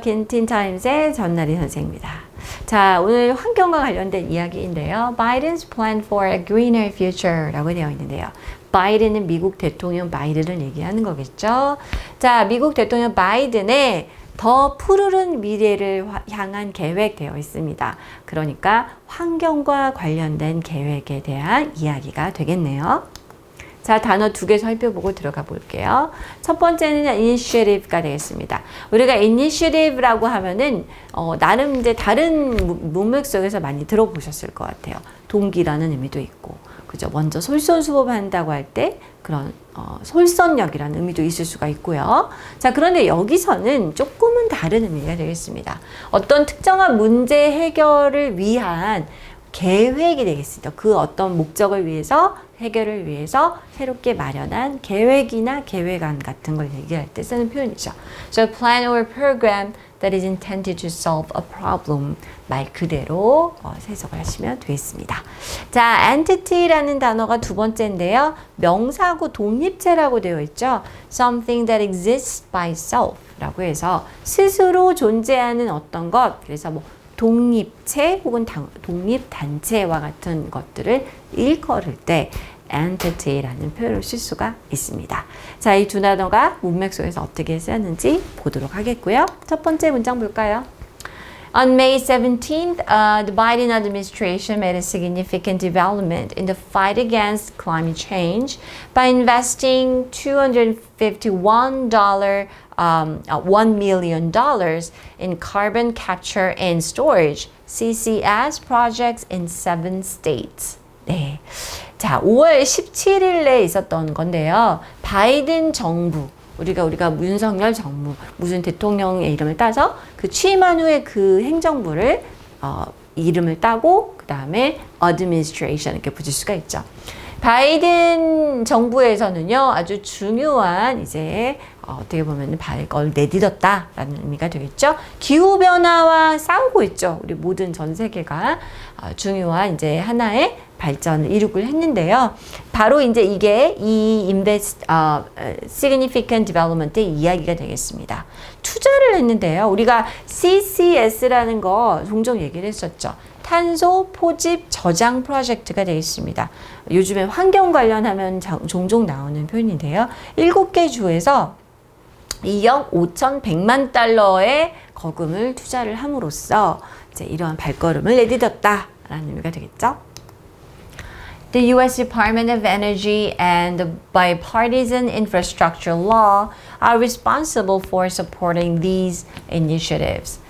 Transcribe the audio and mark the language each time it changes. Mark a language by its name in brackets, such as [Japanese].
[Korean] 킨틴타임스의 전나리 선생입니다. 자, 오늘 환경과 관련된 이야기인데요. [English] Biden's plan for a greener future [Korean] 라고 되어 있는데요. 바이든은 미국 대통령 바이든을 얘기하는 거겠죠. 자, 미국 대통령 바이든의 더 푸르른 미래를 향한 계획되어 있습니다. 그러니까 환경과 관련된 계획에 대한 이야기가 되겠네요. 자, 단어 두 개 살펴보고 들어가 볼게요. 첫 번째는 initiative가 되겠습니다. 우리가 initiative라고 하면은 나름 이제 다른 문맥 속에서 많이 들어보셨을 것 같아요. 동기라는 의미도 있고, 그죠? 먼저 솔선수범한다고 할 때 그런 솔선력이라는 의미도 있을 수가 있고요. 자, 그런데 여기서는 조금은 다른 의미가 되겠습니다. 어떤 특정한 문제 해결을 위한 계획이 되겠습니다. 그 어떤 목적을 위해서 해결을 위해서 새롭게 마련한 계획이나 계획안 같은 걸 얘기할 때 쓰는 표현이죠. [English] So plan or program that is intended to solve a problem. [Korean] 말 그대로 해석을 하시면 되겠습니다. 자, entity라는 단어가 두 번째인데요. 명사구 독립체라고 되어 있죠. [English] Something that exists by self [Korean] 라고 해서 스스로 존재하는 어떤 것, 그래서 뭐 독립체 혹은 독립단체와 같은 것들을 일컬을 때 entity라는 표현을 쓸 수가 있습니다. 자, 이 두 단어가 문맥 속에서 어떻게 쓰였는지 보도록 하겠고요. 첫 번째 문장 볼까요? [English] On May 17th, the Biden administration made a significant development in the fight against climate change by investing $1 million in carbon capture and storage, CCS projects in 7 states. [Korean] 네. 자, 5월 17일에 있었던 건데요. 바이든 정부, 우리가 윤석열 정부, 무슨 대통령의 이름을 따서 그 취임한 후에 그 행정부를 이름을 따고 그 다음에 administration 이렇게 붙일 수가 있죠. 바이든 정부에서는요, 아주 중요한 이제 어떻게 보면 발걸 내딛었다라는 의미가 되겠죠. 기후변화와 싸우고 있죠. 우리 모든 전 세계가 중요한 이제 하나의 발전을 이루고 했는데요. 바로 이제 이게 이 [English] significant development [Korean] 의 이야기가 되겠습니다. 투자를 했는데요. 우리가 CCS라는 거 종종 얘기를 했었죠. 탄소 포집 저장 프로젝트가 되겠습니다. 요즘에 환경 관련하면 종종 나오는 표현인데요. 7개 주에서 2억 5,100만 달러의 거금을 투자를 함으로써 이제 이러한 발걸음을 내딛었다라는 의미가 되겠죠. [English] The U.S. Department of Energy and the Bipartisan Infrastructure Law are responsible for supporting these initiatives.